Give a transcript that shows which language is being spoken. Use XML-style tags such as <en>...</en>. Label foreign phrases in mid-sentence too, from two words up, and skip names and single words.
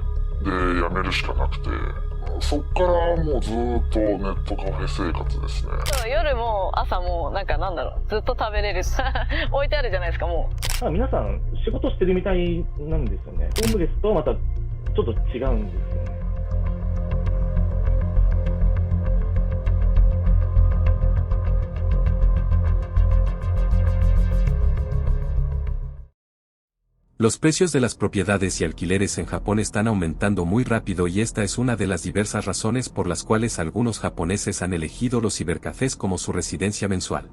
<ja>で、辞めるしかなくて、そっからもうずーっとネットカフェ生活ですね。夜も朝もずっと食べれる置いてあるじゃないですか。もう皆さん仕事してるみたいなんですよね。ホームレスとまたちょっと違うんですよね。</ja> <es>Los precios de las propiedades y alquileres en Japón están aumentando muy rápido y esta es una de las diversas razones por las cuales algunos japoneses han elegido los cibercafés como su residencia mensual.</es>